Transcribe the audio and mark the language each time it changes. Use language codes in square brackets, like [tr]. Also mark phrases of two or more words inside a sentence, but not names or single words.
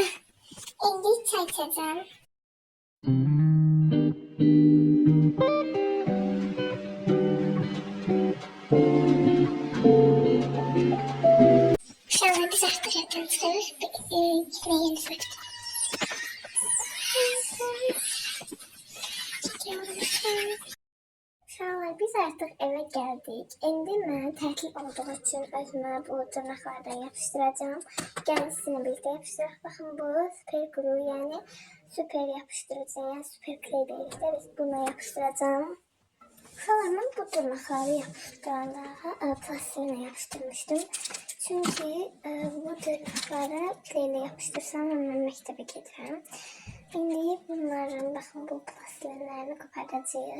[tr] Şimdi çay içeceğim. İnşallah biz artık evden çıkarız. Gitmeye yeni sakın. [az] Uşaqlar, biz artıq evə gəldik. İndi mən tətil olduğu üçün özümə bu dırnaqlardan yapışdıracağım. Gəlin sizinlə birlikte yapışdıraq. Baxın, bu [en] super glue, [az] yəni super yapışdırıcı, yəni [en] super clay [az] birlikte biz buna yapışdıracağım. Uşaqlar, mən bu dırnaqları yapışdıranda plastiğine yapışdırmışdım. Çünki bu dırnaqları clay ilə yapışdırsam mən məktəbə gedirəm. [tr] Şimdi bunların bakın bu plastiğlerini kopartacağız.